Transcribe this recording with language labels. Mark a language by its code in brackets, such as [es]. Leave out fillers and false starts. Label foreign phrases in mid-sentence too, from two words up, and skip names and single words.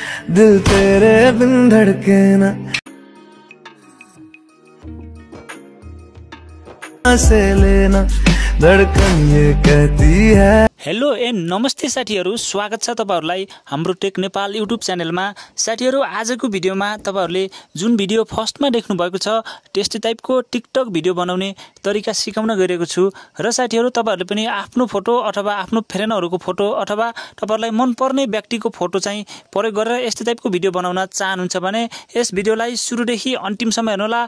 [hi] दिल तेरे बिन धड़के ना से लेना धड़कन ये कहती है। [ne] हेलो नमस्ते साथीहरु, स्वागत छ तपाईहरुलाई हाम्रो टेक नेपाल युट्युब च्यानलमा। साथीहरु, आजको भिडियोमा तपाईहरुले जुन भिडियो फर्स्टमा देख्नु भएको छ त्यस्तै टाइपको टिकटक भिडियो बनाउने तरिका सिकाउन गइरहेको छु। र साथीहरु, तपाईहरुले पनि आफ्नो फोटो अथवा आफ्नो फ्रेन्डहरुको फोटो अथवा तपाईहरुलाई मन पर्ने व्यक्तिको फोटो चाहिँ प्रयोग गरेर यस्तै टाइपको भिडियो बनाउन चाहनुहुन्छ भने यस भिडियोलाई सुरुदेखि अन्तिमसम्म हेर्नुहोला।